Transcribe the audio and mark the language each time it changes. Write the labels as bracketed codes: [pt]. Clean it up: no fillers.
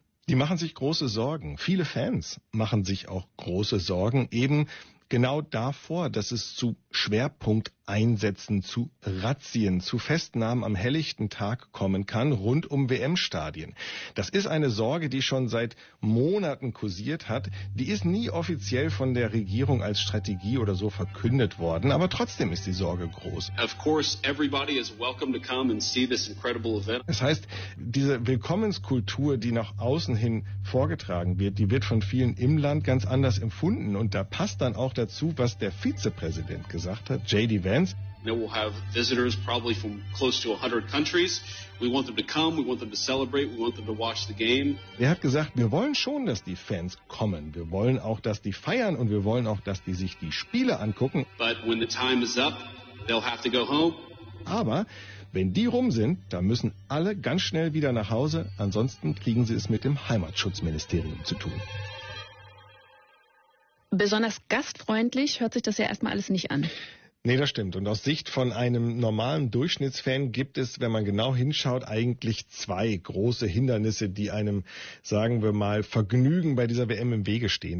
[de] Die machen sich große Sorgen. Viele Fans machen sich auch große Sorgen, eben genau davor, dass es zu Schwerpunkteinsätzen, zu Razzien, zu Festnahmen am helllichten Tag kommen kann, rund um WM-Stadien. Das ist eine Sorge, die schon seit Monaten kursiert hat. Die ist nie offiziell von der Regierung als Strategie oder so verkündet worden, aber trotzdem ist die Sorge groß. [en] Of course, everybody is welcome to come and see this incredible event. [de] Das heißt, diese Willkommenskultur, die nach außen hin vorgetragen wird, die wird von vielen im Land ganz anders empfunden. Und da passt dann auch dazu, was der Vizepräsident gesagt hat, J.D. Vance. [en] Now we'll have visitors probably from close to 100 countries. We want them to come, we want them to celebrate, we want them to watch the game. [de] Er hat gesagt, wir wollen schon, dass die Fans kommen. Wir wollen auch, dass die feiern und wir wollen auch, dass die sich die Spiele angucken. [en] But when the time is up, they'll have to go home. [de] Aber wenn die rum sind, dann müssen alle ganz schnell wieder nach Hause. Ansonsten kriegen sie es mit dem Heimatschutzministerium zu tun. Besonders gastfreundlich hört sich das ja erstmal alles nicht an. Nee, das stimmt. Und aus Sicht von einem normalen Durchschnittsfan gibt es, wenn man genau hinschaut, eigentlich 2 große Hindernisse, die einem, sagen wir mal, Vergnügen bei dieser WM im Wege stehen.